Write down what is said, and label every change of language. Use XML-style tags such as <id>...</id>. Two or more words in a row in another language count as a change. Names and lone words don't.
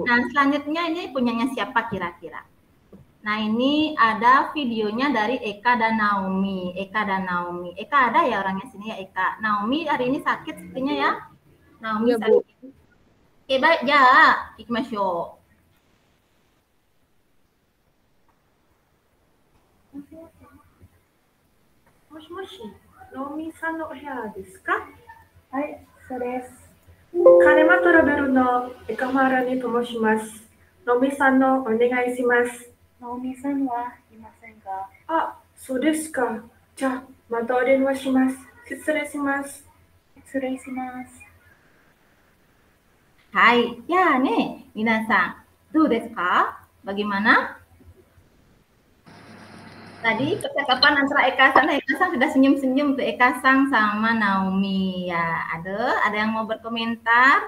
<id>Nah selanjutnya ini punyanya siapa kira-kira? Nah ini ada videonya dari Eka dan Naomi. Eka ada ya orangnya sini ya Eka. Naomi hari ini sakit sepertinya ya. Naomi ya, Bu. sakit. Oke baik ya, ikmasyo.</id> <ja>Moshi, Naomi-sanのお部屋ですか？はい、そうです。カネマトラベルのエカマラにと申します。Naomi-sanのお願いします。 Naomi-sanはいませんが。あ、そうですか。じゃあ、またお電話します。失礼します。失礼します。</ja> <id>Hai, ya nih, minasan.</id> <ja>どうですか?</ja> <id>Bagaimana? Tadi percakapan antara Eka-san sudah senyum-senyum tuh Eka-san sama Naomi ya. Ada yang mau berkomentar?</id>